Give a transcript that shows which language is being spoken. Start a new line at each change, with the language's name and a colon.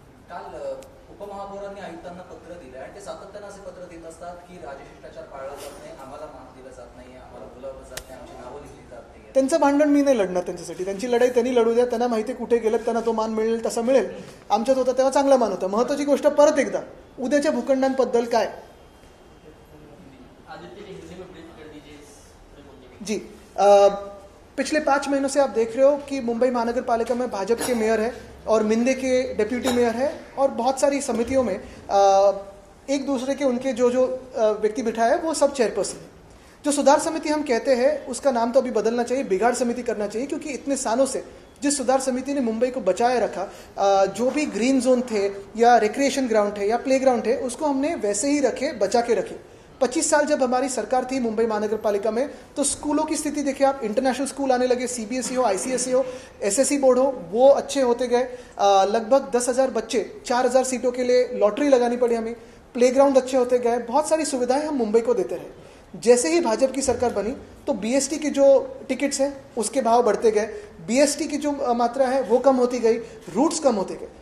Marathi: काल उपमहापौरांनी आयुक्तांना पत्र दिलं आणि ते सातत्यानं असे पत्र देत असतात की राजशिष्टाचार पाळला जात नाही, आम्हाला माफ दिलं जात नाही, आम्हाला बोलावलं जात नाही, आमची नावं लिहिली जात नाही. त्यांचं भांडण मी नाही लढणार त्यांच्यासाठी. त्यांची लढाई त्यांनी लढू द्या. त्यांना माहिती कुठे गेलं, त्यांना तो मान मिळेल तसा मिळेल. आमच्यात होता तेव्हा चांगला मान होता. महत्त्वाची गोष्ट परत एकदा, उद्याच्या भूखंडांबद्दल काय
Hindi: जी पिछले 5 महीनों से आप देख रहे हो कि मुंबई महानगर पालिका में भाजपा के मेयर है और मिंदे के डेप्यूटी मेयर है और बहुत सारी समितियों में एक दूसरे के उनके जो व्यक्ति बिठाए वो सब चेयरपर्सन है. जो सुधार समिति हम कहते हैं उसका नाम तो अभी बदलना चाहिए, बिगाड़ समिति करना चाहिए, क्योंकि इतने सालों से जिस सुधार समिति ने मुंबई को बचाए रखा, जो भी ग्रीन जोन थे या रिक्रिएशन ग्राउंड थे या प्ले ग्राउंड थे, उसको हमने वैसे ही रखे, बचा के रखे. 25 साल जब हमारी सरकार थी मुंबई महानगर पालिका में, तो स्कूलों की स्थिति देखिए आप. इंटरनेशनल स्कूल आने लगे, CBSE हो, ICSE हो, SSE बोर्ड हो, वो अच्छे होते गए. लगभग 10,000 बच्चे, 4,000 सीटों के लिए लॉटरी लगानी पड़ी हमें. प्लेग्राउंड अच्छे होते गए, बहुत सारी सुविधाएं हम मुंबई को देते रहे. जैसे ही भाजपा की सरकार बनी तो BST की जो टिकट्स हैं उसके भाव बढ़ते गए, BST की जो मात्रा है वो कम होती गई, रूट्स कम होते गए.